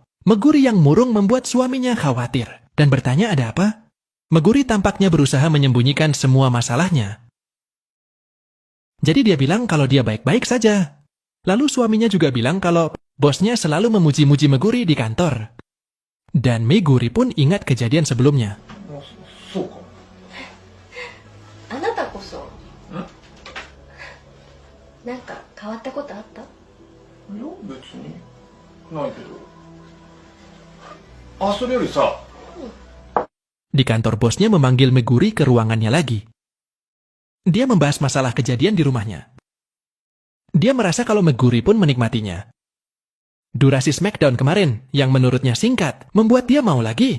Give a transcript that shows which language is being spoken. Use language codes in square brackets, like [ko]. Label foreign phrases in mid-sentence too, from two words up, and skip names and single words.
[id] Meguri yang murung membuat suaminya khawatir dan bertanya ada apa? Meguri tampaknya berusaha menyembunyikan semua masalahnya. Jadi dia bilang kalau dia baik-baik saja. Lalu suaminya juga bilang kalau bosnya selalu memuji-muji Meguri di kantor. Dan Meguri pun ingat kejadian sebelumnya. [ja] そうか。あなたこそんなんか変わったことあった？いや、別に。ないけど。あ、それよりさ、 [id] Di kantor bosnya memanggil Meguri ke ruangannya lagi. Dia membahas masalah kejadian di rumahnya. Dia merasa kalau Meguri pun menikmatinya. Durasi Smackdown kemarin, yang menurutnya singkat, membuat dia mau lagi.